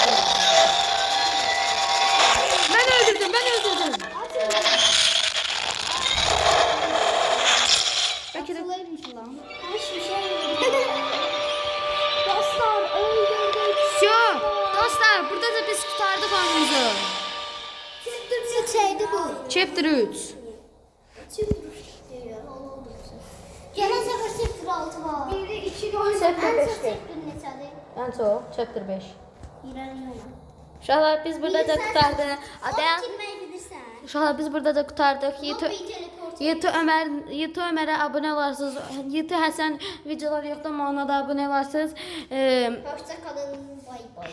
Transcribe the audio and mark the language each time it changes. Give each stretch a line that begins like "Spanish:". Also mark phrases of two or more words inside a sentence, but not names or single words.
Azerbaijani: Mən öldürdüm. Bəlkə də...
Turkish: lan. Hiçbir şey yok. Dostlar öldürdük. Dostlar, burada da biz kurtardık oyunumuzu. Şeydi bu. Chapter 3. Gene sefer chapter 6 var. 1'de 2 var. Chapter 5'te.
Azerbaijani: Chapter neçədir?
Turkish: En çok chapter 5.
Azerbaijani: İrəli. Uşaqlar biz burada da kurtardık. Dayan. Girməyi bilirsən. Uşaqlar biz burada da kurtardık.
Turkish: YouTube Ömer'e abone olarsınız.
Azerbaijani: YouTube Həsən videoları yoxdur, amma ona da
Turkish: abone olarsınız. Hoşça kalın.
English: Bay bay.